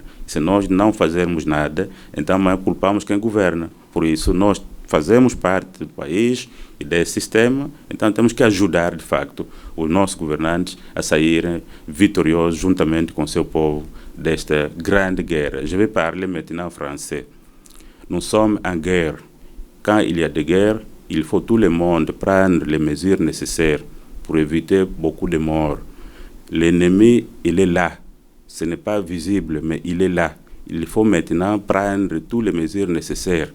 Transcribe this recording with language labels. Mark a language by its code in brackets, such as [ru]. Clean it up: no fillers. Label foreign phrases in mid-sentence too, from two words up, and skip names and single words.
[pt] Se nós não fazermos nada, então amanhã culpamos quem governa. Por isso, nós fazemos parte do país e desse sistema, então temos que ajudar, de facto, os nossos governantes a saírem vitoriosos juntamente com o seu povo desta grande guerra. [fr] Je vais parler maintenant en français. Nous sommes en guerre. Quand il y a des guerres, il faut tout le monde prendre les mesures nécessaires pour éviter beaucoup de morts. L'ennemi, il est là. Ce n'est pas visible, mais il est là. Il faut maintenant prendre toutes les mesures nécessaires.